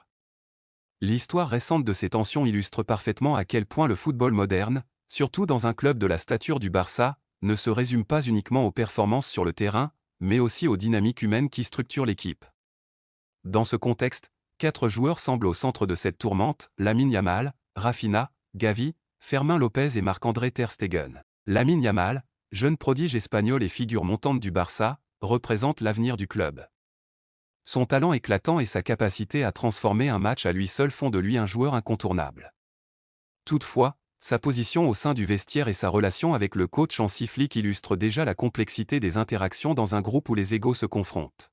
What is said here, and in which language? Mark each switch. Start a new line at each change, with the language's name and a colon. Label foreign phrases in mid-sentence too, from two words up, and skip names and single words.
French: L'histoire récente de ces tensions illustre parfaitement à quel point le football moderne, surtout dans un club de la stature du Barça, ne se résume pas uniquement aux performances sur le terrain, mais aussi aux dynamiques humaines qui structurent l'équipe. Dans ce contexte, 4 joueurs semblent au centre de cette tourmente, Lamine Yamal, Rafinha, Gavi, Fermín López et Marc-André Ter Stegen. Lamine Yamal, jeune prodige espagnol et figure montante du Barça, représente l'avenir du club. Son talent éclatant et sa capacité à transformer un match à lui seul font de lui un joueur incontournable. Toutefois, sa position au sein du vestiaire et sa relation avec le coach Hansi Flick illustrent déjà la complexité des interactions dans un groupe où les égos se confrontent.